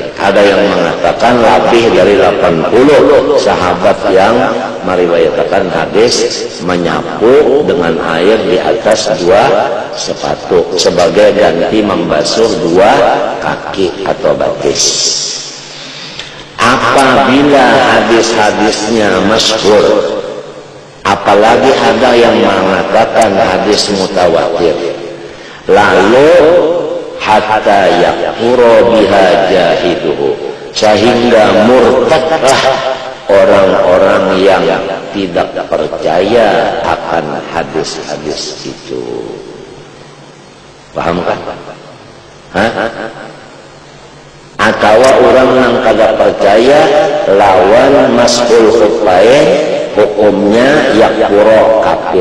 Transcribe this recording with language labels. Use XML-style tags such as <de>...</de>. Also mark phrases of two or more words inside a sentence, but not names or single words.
<id>Ada yang mengatakan lebih dari 80 sahabat yang meriwayatkan hadis menyapu dengan air di atas 2 sepatu sebagai ganti membasuh 2 kaki atau batis. Apabila hadis-hadisnya masyhur, apalagi ada yang mengatakan hadis mutawatir, lalu</id> <ar>hatta yakfuru biha jahiduhu,</ar> <id>sehingga murtadlah orang-orang yang tidak percaya akan hadis-hadis itu. Paham kan?</id> <bjn>Atau orang yang kada percaya lawan</bjn> <ar>mas'ul khuffain</ar> <bjn>hukumnya yakfuru kafir.</bjn>